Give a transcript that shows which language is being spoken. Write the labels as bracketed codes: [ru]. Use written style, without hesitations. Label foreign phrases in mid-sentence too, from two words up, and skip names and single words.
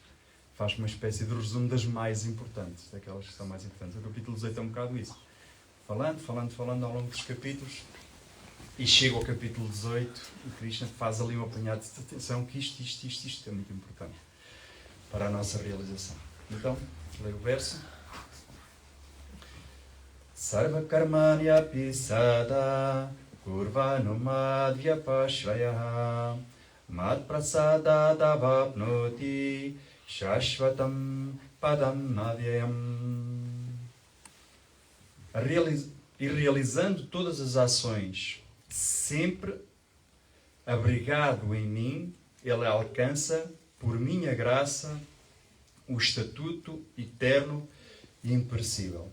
[pt] Faz uma espécie de resumo das mais importantes, daquelas que são mais importantes. O capítulo 18 é um bocado isso. Falando ao longo dos capítulos, e chega ao capítulo 18, o Krishna faz ali um apanhado de atenção que isto é muito importante para a nossa realização. Então, leio o verso. [sa] सर्व कर्माण्यपि सदा कुर्वाणो मद्व्यपाश्रयः मत् प्रसाद दवाप्नोति शाश्वतं पदम् अव्ययम्. [pt] E realizando todas as ações, sempre abrigado em mim, ele alcança, por minha graça, o estatuto eterno e imperecível.